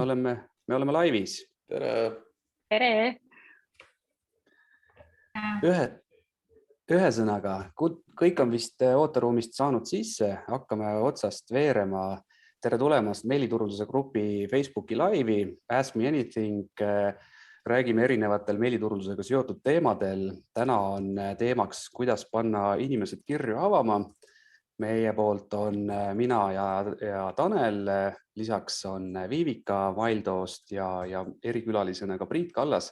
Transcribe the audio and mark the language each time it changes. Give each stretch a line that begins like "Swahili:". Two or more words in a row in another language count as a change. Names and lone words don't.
Estonian: et me oleme laivis. Tere. Tere. Ühesõnaga, kõik on vist ooteruumist saanud sisse. Hakkame otsast veerema. Tere tulemast meiliturunduse grupi Facebooki laivi.
English: Ask me anything.
Estonian: Räägime erinevatel meiliturundusega seotud teemadel. Täna on teemaks, kuidas panna inimesed kirju avama. Meie poolt on mina ja Tanel, lisaks on Viivika Maildoost ja erikülalisena ka Priit Kallas.